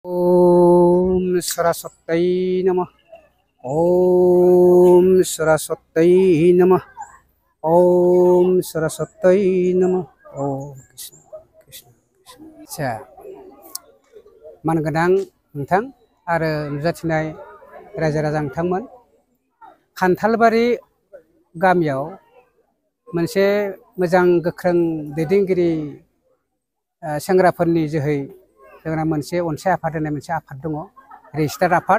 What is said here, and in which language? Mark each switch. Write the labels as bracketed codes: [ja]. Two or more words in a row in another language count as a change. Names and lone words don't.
[sa] ओम सरस्वत्यै नमः। ओम सरस्वत्यै नमः। ओम सरस्वत्यै नमः। ओम कृष्ण कृष्ण कृष्ण। [brx] आच्छा मानगोनां नोंथां आरो नुजाथिनाय रायजो राजा नोंथांमोन, खान्थालबारि गामियाव मोनसे मोजां गोख्रों दैदेनगिरि सेंग्राफोरनि जोहै जोंना मोनसे अनसाय आफाद होननाय मोनसे आफाद दङ, रेजिस्टार्ड आफाद।